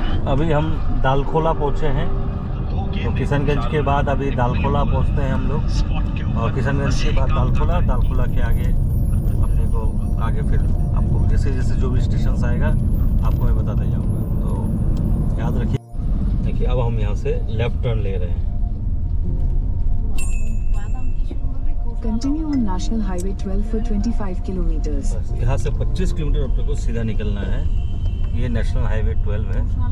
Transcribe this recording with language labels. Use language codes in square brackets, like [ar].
[hi] अभी हम दालखोला पहुँचे हैं। तो किशनगंज के बाद अभी दालखोला पहुँचते हैं हम लोग, और किशनगंज के बाद दालखोला, दालखोला के आगे अपने को आगे फिर आपको जैसे जैसे जो भी स्टेशन आएगा आपको मैं बताते जाऊँगा। तो याद रखिए। देखिए अब हम यहाँ से लेफ्ट टर्न ले रहे हैं। [en] Continue on National Highway 12 for 25 kilometers. [hi] बस यहाँ से 25 किलोमीटर अपने को सीधा निकलना है। ये नेशनल हाईवे 12 है।